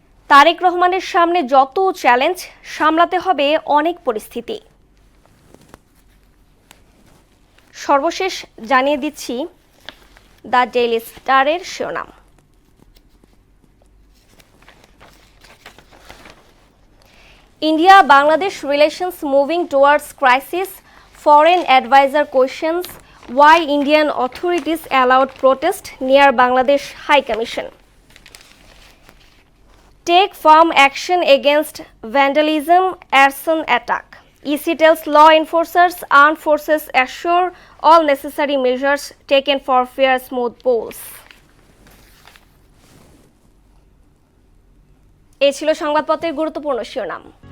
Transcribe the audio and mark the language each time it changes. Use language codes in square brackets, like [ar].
[bn] তারেক রহমানের সামনে যত চ্যালেঞ্জ, সামলাতে হবে অনেক পরিস্থিতি। সর্বশেষ জানিয়ে দিচ্ছি দ্য ডেইলি স্টারের শিরোনাম। [en] India Bangladesh relations moving towards crisis. Foreign advisor questions why Indian authorities allowed protest near Bangladesh High Commission. Take firm action against vandalism, arson attack. EC tells law enforcers, armed forces assure all necessary measures taken for fair smooth polls. [bn] এই ছিল সংবাদপত্রের গুরুত্বপূর্ণ শিরোনাম।